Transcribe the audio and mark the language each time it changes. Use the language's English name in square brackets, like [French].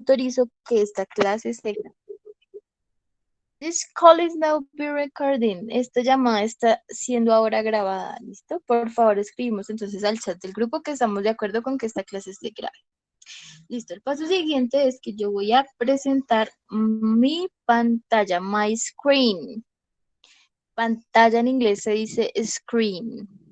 [Spanish] autorizo que esta clase se grabe. [English] This call is now being recording. [Spanish] Esta llamada está siendo ahora grabada. ¿Listo? Por favor, escribimos entonces al chat del grupo que estamos de acuerdo con que esta clase se grabe. Listo. El paso siguiente es que yo voy a presentar mi pantalla, [English] my screen. [Spanish] Pantalla en inglés se dice screen.